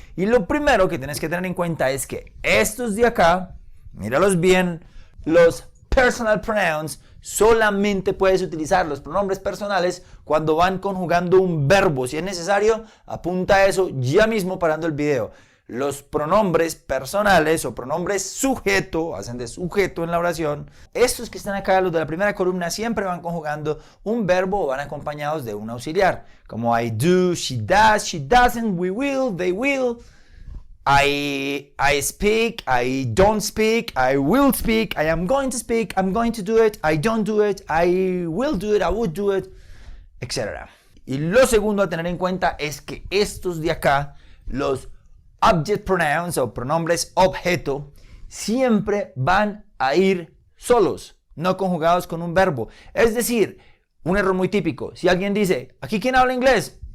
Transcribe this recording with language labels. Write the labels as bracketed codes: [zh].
[es] Y lo primero que tienes que tener en cuenta es que estos de acá, míralos bien, los personal pronouns, solamente puedes utilizar los pronombres personales cuando van conjugando un verbo. Si es necesario, apunta eso ya mismo parando el video. Los pronombres personales o pronombres sujeto, hacen de sujeto en la oración. Estos que están acá, los de la primera columna, siempre van conjugando un verbo o van acompañados de un auxiliar. [en] Como I do, she does, she doesn't, we will, they will. I speak, I don't speak, I will speak, I am going to speak, I'm going to do it, I don't do it, I will do it, I would do it, etc. [es] Y lo segundo a tener en cuenta es que estos de acá, los object pronouns o pronombres objeto, siempre van a ir solos, no conjugados con un verbo. Es decir, un error muy típico, si alguien dice, ¿aquí quién habla inglés?